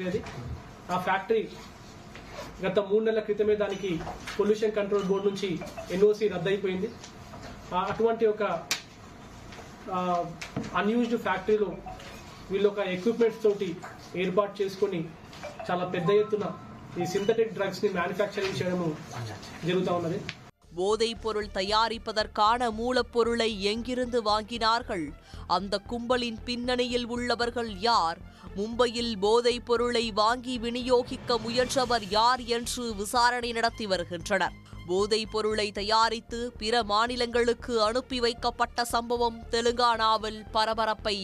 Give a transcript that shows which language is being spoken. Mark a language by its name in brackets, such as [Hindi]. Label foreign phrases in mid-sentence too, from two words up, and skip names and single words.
[Telugu] అది ఆ ఫ్యాక్టరీ గత 3 నెలల క్రితమే దానికి [English] pollution control board [Telugu] నుంచి ఎన్ఓసి రద్దయిపోయింది. అటువంటి ఒక [English] unused factory [Telugu] వీళ్ళు ఒక ఎక్విప్మెంట్స్ తోటి ఏర్పాటు చేసుకొని చాలా పెద్ద ఎత్తున ఈ [English] synthetic drugs [Telugu] ని మ్యానుఫ్యాక్చరింగ్ చేయడం జరుగుతూ ఉన్నది. [Tamil] போதைப் பொருள் தயாரிப்பதற்கான மூலப்பொருளை எங்கிருந்து வாங்கினார்கள்? அந்த கும்பலின் பின்னணியில் உள்ளவர்கள் யார்? மும்பையில் போதைப் பொருளை வாங்கி விநியோகிக்க முயன்றவர் யார் என்று விசாரணை நடத்தி வருகின்றனர். போதைப் பொருளை தயாரித்து பிற மாநிலங்களுக்கு அனுப்பி வைக்கப்பட்ட சம்பவம் தெலுங்கானாவில் பரபரப்பை ஏற்படுத்தியுள்ளது.